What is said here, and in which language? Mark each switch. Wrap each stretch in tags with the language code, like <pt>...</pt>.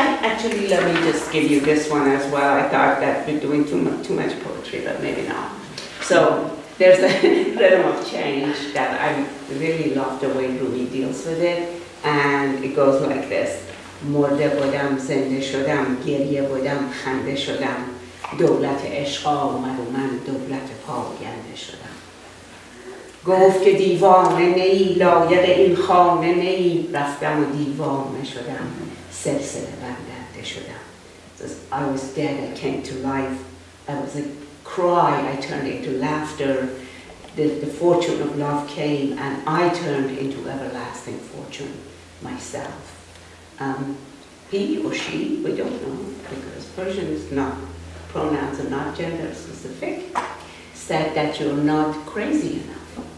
<en>Actually, let me just give you this one as well. I thought that we're doing too much poetry, but maybe not. So there's a rhythm of change that I really love the way Rumi deals with it, and it goes like this.</en> <fa>مرده بودم زنده شدم گریه بودم خنده شدم دولت عشق آمد و من دولت پاینده شدم گفت که دیوانه نی لایق این خانه نی رفتم و دیوانه شدم سلسله بندنده شدم.</fa> <en>Says, I was dead, I came to life. I was a cry, I turned into laughter. The fortune of love came and I turned into everlasting fortune myself. He or she, we don't know, because Persian is not, pronouns are not gender specific, said that you're not crazy enough.</en>